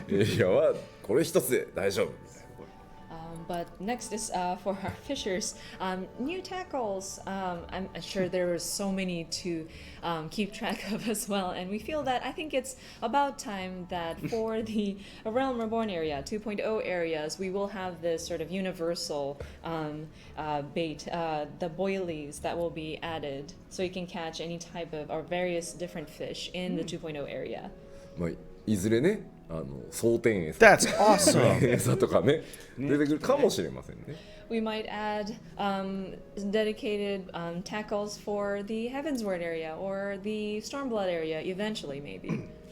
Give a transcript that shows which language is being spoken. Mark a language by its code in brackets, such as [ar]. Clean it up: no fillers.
[ja] エリアはこれ一つで大丈夫。 [en] But next is for our fishers, new tackles. I'm sure there are so many to keep track of as well, and we feel that I think it's about time that for the Realm Reborn area, 2.0 areas, we will have this sort of universal bait, the boilies that will be added, so you can catch any type of or various different fish in the 2.0 area. [ja] まあいずれね、蒼天餌 [en] That's awesome. [ja] 餌とかね出てくるかもしれませんね。 [en] We might add dedicated tackles for the Heavensward area or the Stormblood area eventually, maybe.